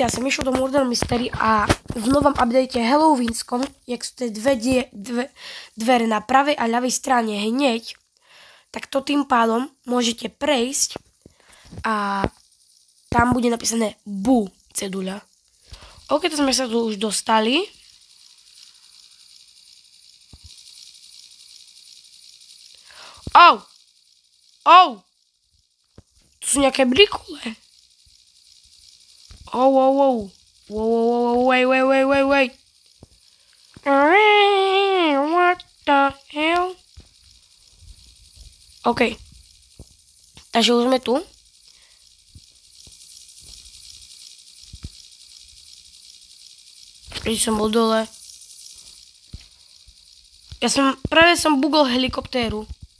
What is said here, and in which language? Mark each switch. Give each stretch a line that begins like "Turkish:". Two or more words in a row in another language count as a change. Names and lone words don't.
Slovak: Ja som išiel do Murder Mystery a v novom update Halloweenskom, jak sú tie dvere na pravej a ľavej strane hneď, tak to tým pádom môžete prejsť a tam bude napísané BU ceduľa. OK, to sme sa tu už dostali. Tu sú nejaké brikule.
English: Wait. What the hell?
Slovak: OK. Takže už sme tu. Keď som bol dole. Práve som bugol helikoptéru.